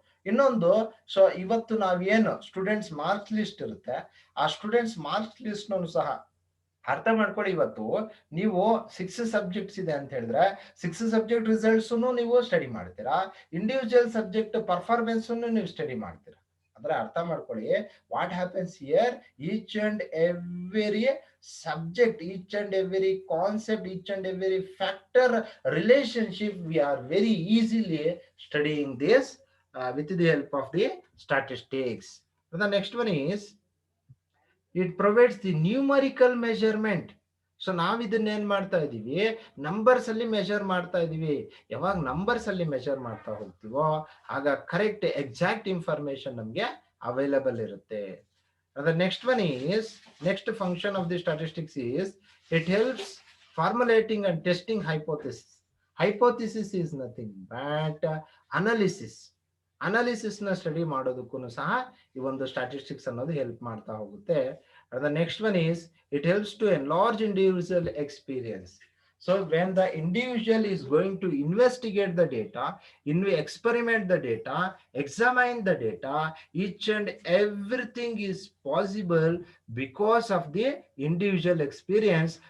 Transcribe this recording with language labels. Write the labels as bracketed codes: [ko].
[kn] ಇನ್ನೊಂದು, ಸೊ ಇವತ್ತು ನಾವೇನು ಸ್ಟೂಡೆಂಟ್ಸ್ ಮಾರ್ಕ್ಸ್ ಲಿಸ್ಟ್ ಇರುತ್ತೆ, ಆ ಸ್ಟೂಡೆಂಟ್ಸ್ ಮಾರ್ಕ್ಸ್ ಲಿಸ್ಟ್ ಸಹ ಅರ್ಥ ಮಾಡ್ಕೊಳ್ಳಿ. ಇವತ್ತು ನೀವು 6 ಸಬ್ಜೆಕ್ಟ್ಸ್ ಇದೆ ಅಂತ ಹೇಳಿದ್ರೆ 6 ಸಬ್ಜೆಕ್ಟ್ ರಿಸಲ್ಟ್ಸ್ ನೀವು ಸ್ಟಡಿ ಮಾಡ್ತೀರಾ, ಇಂಡಿವಿಜುವಲ್ ಸಬ್ಜೆಕ್ಟ್ ಪರ್ಫಾರ್ಮೆನ್ಸ್ ನೀವು ಸ್ಟಡಿ ಮಾಡ್ತೀರಾ. ಅಂದ್ರೆ ಅರ್ಥ ಮಾಡ್ಕೊಳ್ಳಿ, [en] What happens here, each and every subject, each and every concept, each and every factor relationship, we are very easily studying this with the help of the statistics. So the next one is it provides the numerical measurement. [kn] So ನಾವ್ ಇದನ್ನ ಏನ್ ಮಾಡ್ತಾ ಇದೀವಿ, numbers ಅಲ್ಲಿ measure ಮಾಡ್ತಾ ಇದೀವಿ. ಯಾವಾಗ numbers ಅಲ್ಲಿ ಮೆಷರ್ ಮಾಡ್ತಾ ಹೋಗ್ತೀವೋ ಆಗ ಕರೆಕ್ಟ್ ಎಕ್ಸಾಕ್ಟ್ ಇನ್ಫಾರ್ಮೇಶನ್ ನಮ್ಗೆ ಅವೈಲಬಲ್ ಇರುತ್ತೆ. [en] The next one is, next function of the statistics is it helps formulating and testing hypothesis. Hypothesis is nothing but analysis. [kn] Analysis ನ ಸ್ಟಡಿ ಮಾಡೋದಕ್ಕೂ ಸಹ ಈ ಒಂದು ಸ್ಟಾಟಿಸ್ಟಿಕ್ಸ್ ಅನ್ನೋದು ಹೆಲ್ಪ್ ಮಾಡ್ತಾ ಹೋಗುತ್ತೆ. [en] The next one is it helps to enlarge individual experience. So when the individual is going to investigate the data, experiment the data, examine the data, each and everything is possible because of the individual experience.